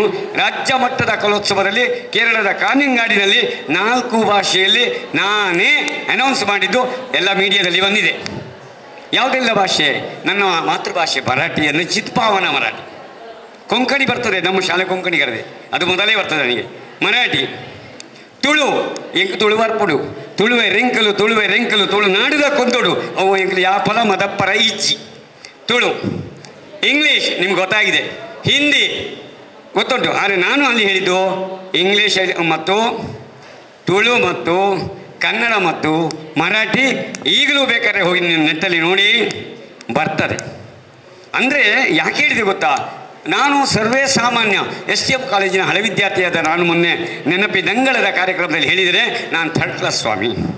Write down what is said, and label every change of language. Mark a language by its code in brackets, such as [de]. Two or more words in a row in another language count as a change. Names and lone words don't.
[kn] ರಾಜ್ಯ ಮಟ್ಟದ ಕಲೋತ್ಸವದಲ್ಲಿ ಕೇರಳದ ಕಾನಿಂಗಾಡಿನಲ್ಲಿ 4 ಭಾಷೆಯಲ್ಲಿ ನಾನೇ ಅನೌನ್ಸ್ ಮಾಡಿದ್ದು ಎಲ್ಲ ಮೀಡಿಯಾದಲ್ಲಿ ಬಂದಿದೆ. ಯಾವುದೆಲ್ಲ ಭಾಷೆ? ನನ್ನ ಮಾತೃಭಾಷೆ ಮರಾಠಿಯನ್ನು ಚಿತ್ಪಾವನ ಮರಾಠಿ. ಕೊಂಕಣಿ ಬರ್ತದೆ, ನಮ್ಮ ಶಾಲೆ ಕೊಂಕಣಿ ಕರೆದೆ, ಅದು ಮೊದಲೇ ಬರ್ತದೆ ನನಗೆ. ಮರಾಠಿ, [tcy] ತುಳು, ಎಂಕ್ ತುಳುವರ್ಪುಡು, ತುಳುವೆ ರೆಂಕಲು, ತುಳುವೆ ರೆಂಕಲು, ತುಳು ನಾಡುದ ಕೊಂದೋಡು ಅವು ಎಂಕ್ಲು ಯಾಪಲ ಮದಪ್ಪರ ಈಚಿ. [kn] ತುಳು. ಇಂಗ್ಲೀಷ್ ನಿಮ್ಗೆ ಗೊತ್ತಾಗಿದೆ. ಹಿಂದಿ ಗೊತ್ತುಂಟು. ಆದರೆ ನಾನು ಅಲ್ಲಿ ಹೇಳಿದ್ದು ಇಂಗ್ಲೀಷ್ ಮತ್ತು ತುಳು ಮತ್ತು ಕನ್ನಡ ಮತ್ತು ಮರಾಠಿ. ಈಗಲೂ ಬೇಕಾದ್ರೆ ಹೋಗಿ ನೀವು ನೆಟ್ಟಲ್ಲಿ ನೋಡಿ ಬರ್ತದೆ. ಅಂದರೆ ಯಾಕೆ ಹೇಳಿದೆ ಗೊತ್ತಾ, ನಾನು ಸರ್ವೇ ಸಾಮಾನ್ಯ STM ಕಾಲೇಜಿನ ಹಳೆ ವಿದ್ಯಾರ್ಥಿಯಾದ ನಾನು ಮೊನ್ನೆ ನೆನಪಿದಂಗಳದ ಕಾರ್ಯಕ್ರಮದಲ್ಲಿ ಹೇಳಿದರೆ, ನಾನು 3rd ಕ್ಲಾಸ್ ಸ್ವಾಮಿ.